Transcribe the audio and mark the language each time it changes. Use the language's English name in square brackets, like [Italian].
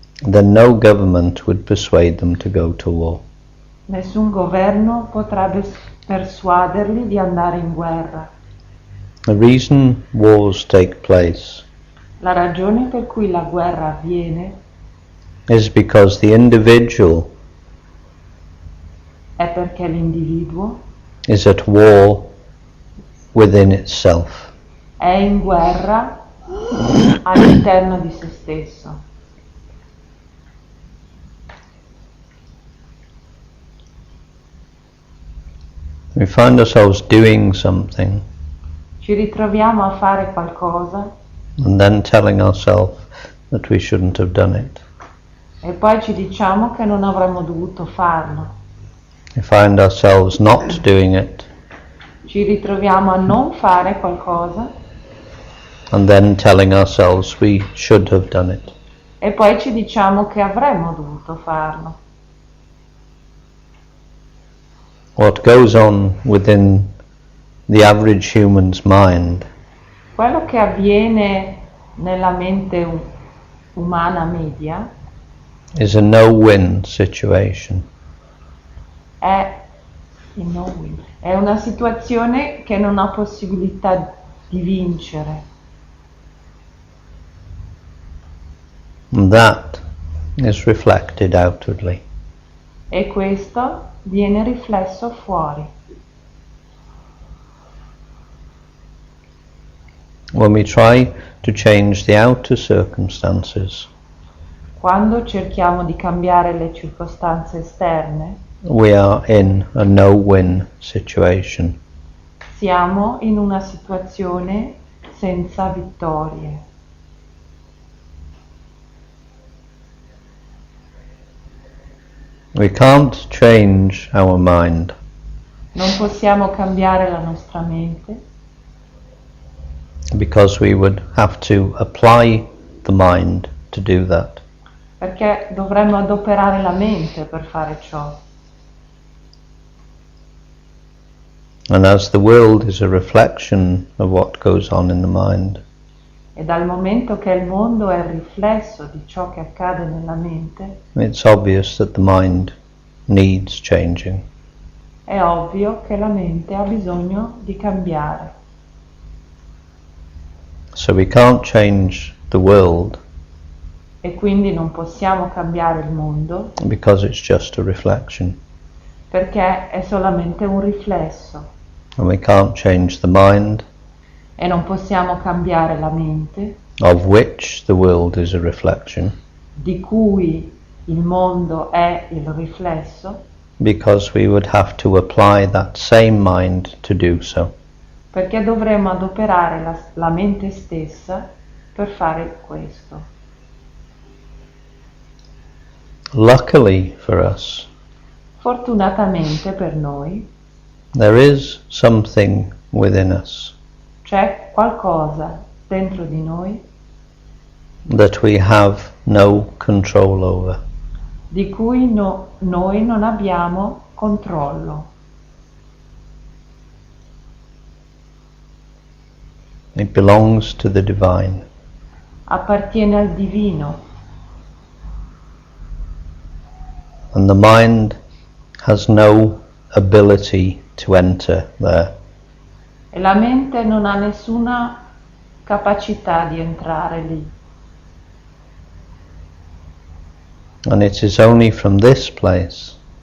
[English] then no government would persuade them to go to war. [Italian] nessun governo potrebbe persuaderli di andare in guerra. [English] The reason wars take place [Italian] La ragione per cui la guerra avviene [English] is because the individual [Italian] è perché l'individuo [English] is at war within itself. [Italian] è in guerra all'interno di se stesso. [English] We find ourselves doing something [Italian] Ci ritroviamo a fare qualcosa [English] and then telling ourselves that we shouldn't have done it. [Italian] e poi ci diciamo che non avremmo dovuto farlo. [English] We find ourselves not doing it [Italian] Ci ritroviamo a non fare qualcosa [English] and then telling ourselves we should have done it. [Italian] E poi ci diciamo che avremmo dovuto farlo. [English] What goes on within the average human's mind [Italian] Quello che avviene nella mente umana media [English] is a no-win situation. [Italian] è una situazione che non ha possibilità di vincere. [English] And that is reflected outwardly. [Italian] E questo viene riflesso fuori. [English] When we try to change the outer circumstances, [Italian] Quando cerchiamo di cambiare le circostanze esterne, [English] we are in a no-win situation. [Italian] siamo in una situazione senza vittorie. [English] We can't change our mind [Italian] Non possiamo cambiare la nostra mente [English] because we would have to apply the mind to do that. [Italian] perché dovremmo adoperare la mente per fare ciò. [English] And as the world is a reflection of what goes on in the mind, [Italian] E dal momento che il mondo è il riflesso di ciò che accade nella mente, [English] it's obvious that the mind needs changing. [Italian] è ovvio che la mente ha bisogno di cambiare. [English] So we can't change the world [Italian] E quindi non possiamo cambiare il mondo [English] because it's just a reflection. [Italian] perché è solamente un riflesso. [English] And we can't change the mind, [Italian] E non possiamo cambiare la mente, [English] of which the world is a reflection, [Italian] di cui il mondo è il riflesso, [English] because we would have to apply that same mind to do so. [Italian] perché dovremmo adoperare la mente stessa per fare questo. [English] Luckily for us, [Italian] Fortunatamente per noi [English] there is something within us [Italian] c'è qualcosa dentro di noi [English] that we have no control over. [Italian] di cui noi non abbiamo controllo. [English] It belongs to the divine. [Italian] Appartiene al divino. [English] And the mind has no ability to enter there. [Italian] E la mente non ha nessuna capacità di entrare lì. [English] And it is only from this place